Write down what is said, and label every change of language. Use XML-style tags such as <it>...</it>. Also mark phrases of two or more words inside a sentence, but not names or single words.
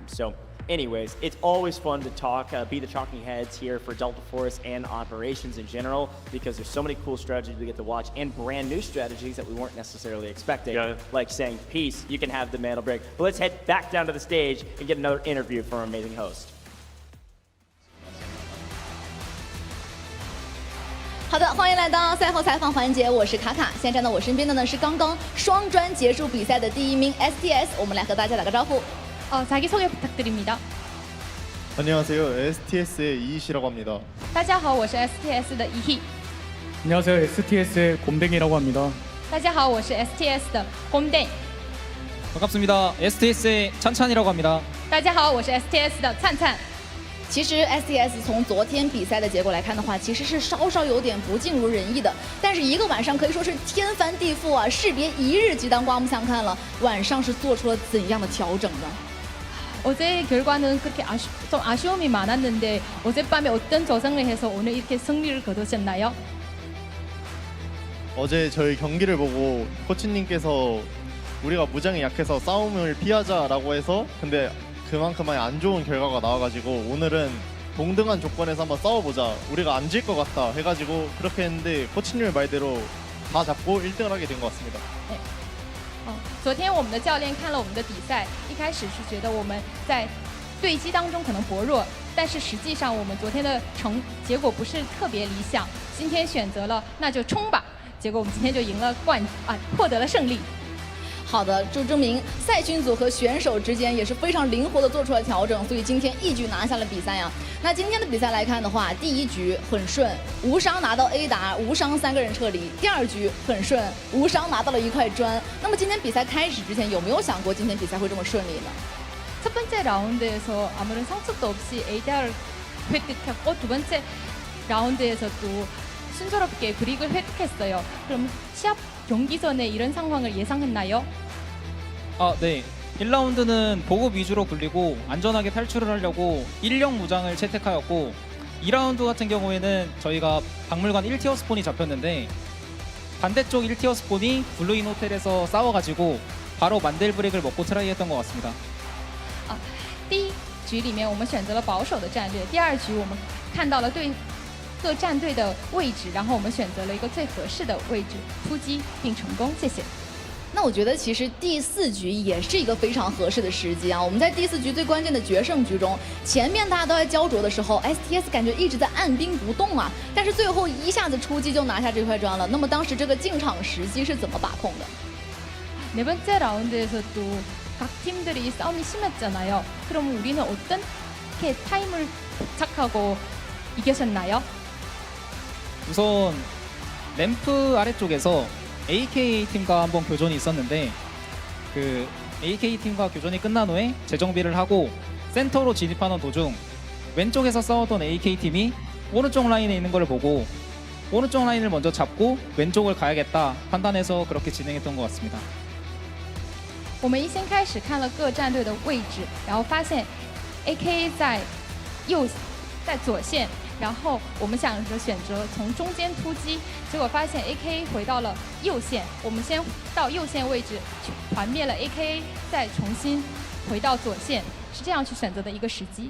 <en>So anyways, it's always fun to talk, be the talking heads here for Delta Force and operations in general, because there's so many cool strategies we get to watch and brand new strategies that we weren't necessarily expecting, like saying, peace, you can have the mantle break. But let's head back down to the stage and get another interview from our amazing host.</en> <zh>好的，欢迎来到赛后采访环节，我是卡卡。现在站到我身边的呢是刚刚双专结束比赛的第1名 STS， 我们来和大家打个招呼。</zh> <ko>자기소개 부탁드립니다. 안녕하세요. STS의 이희씨라고 합니다.</ko> <zh>大家好，我是 STS 的 이희.</zh> <ko>안녕하세요. STS의 곰댕이라고 합니다.</ko> <zh>大家好，我是 STS 的곰댕.</zh> <ko>반갑습니다. STS의 찬찬이라고 합니다.</ko> <zh>大家好，我是 STS 的灿灿。其实 STS 从昨天比赛的结果来看的话，其实是稍稍有点不尽如人意的。但是一个晚上可以说是天翻地覆啊，士别一日即当刮目相看了。晚上是做出了怎样的调整呢？</zh> <ko>어제 결과는 그렇게 좀 아쉬움이 많았는데 어젯밤에 어떤 조정을 해서 오늘 이렇게 승리를 거두셨나요? 어제 저희 경기를 보고 코치님께서 우리가 무장이 약해서 싸움을 피하자라고 해서 근데 그만큼 안 좋은 결과가 나와가지고 오늘은 동등한 조건에서 한번 싸워보자. 우리가 안 질 것 같다 해가지고 그렇게 했는데 코치님의 말대로 다 잡고 1등을 하게 된 것 같습니다.</ko> <zh>昨天我们的教练看了我们的比赛，一开始是觉得我们在对击当中可能薄弱，但是实际上我们昨天的结果不是特别理想。今天选择了那就冲吧，结果我们今天就赢了获得了胜利。好的，就证明赛群组和选手之间也是非常灵活的做出了调整，所以今天一举拿下了比赛呀。那今天的比赛来看的话，第一局很顺，无伤拿到 A 打，无伤3个人撤离。第二局很顺，无伤拿到了1块砖。那么今天比赛开始之前，有没有想过今天比赛会这么顺利呢？</zh> <ko>첫 번째 라운드에서 아무런 상처도 없이 ADR을 획득했고 두 번째 라운드에서도 순조롭게 브릭을 획득했어요. 그럼 시합 경기 전에 이런 상황을 예상했나요? 네. 1라운드는 보급 위주로 굴리고 안전하게 탈출을 하려고 1령 무장을 채택하였고 2라운드 같은 경우에는 저희가 박물관 1티어 스폰이 잡혔는데 반대쪽 1티어 스폰이 블루인 호텔에서 싸워가지고 바로 만델 브릭을 먹고 트라이했던 것 같습니다.</ko> <zh>第一局里面我们选择了保守的战略，第二局我们看到了各战队的位置，然后我们选择了一个最合适的位置突击并成功。谢谢。那我觉得其实第4局也是一个非常合适的时机啊。我们在第4局最关键的决胜局中，前面大家都在焦灼的时候 ，STS 感觉一直在按兵不动啊，但是最后一下子出击就拿下这块砖了。那么当时这个进场时机是怎么把控的？</zh> <ko>네 번째 라운드에서도 각 팀들이 싸움이 심했잖아요. 그럼 우리는 어떻게 타임을 도착하고 이겨셨나요? 우선 램프 아래쪽에서 AK 팀과 한번 교전이 있었는데 그 AK 팀과 교전이 끝난 후에 재정비를 하고 센터로 진입하는 도중 왼쪽에서 싸웠던 AK 팀이 오른쪽 라인에 있는 걸 보고 오른쪽 라인을 먼저 잡고 왼쪽을 가야겠다 판단해서 그렇게 진행했던 것 같습니다.</ko> <zh>我们一先开始看了各战队的位置，然后发现 AK 在左线，然后我们想着选择从中间突击，结果发现 AK 回到了右线，我们先到右线位置团灭了 AK， 再重新回到左线，是这样去选择的一个时机。</zh>